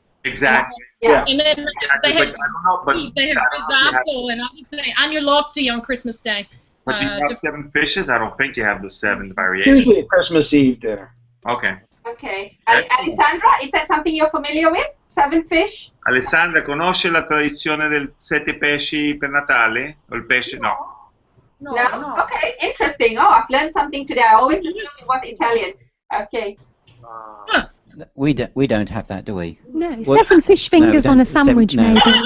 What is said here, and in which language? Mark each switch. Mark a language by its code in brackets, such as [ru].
[en] Exactly. Yeah. And then they have risotto and agnolotti on Christmas Day. But do you have 7 fishes? I don't think you have the 7 variations. Usually a Christmas Eve dinner. Okay. Okay. Alessandra, is that something you're familiar with? 7 fish? [it] Alessandra, conosce la tradizione del 7 pesci per Natale? O il pesce? No. [en] No? Okay, interesting. Oh, I've learned something today. I always assumed it was Italian. Okay. We don't have that, do we? No, 7 fish fingers on a sandwich, maybe.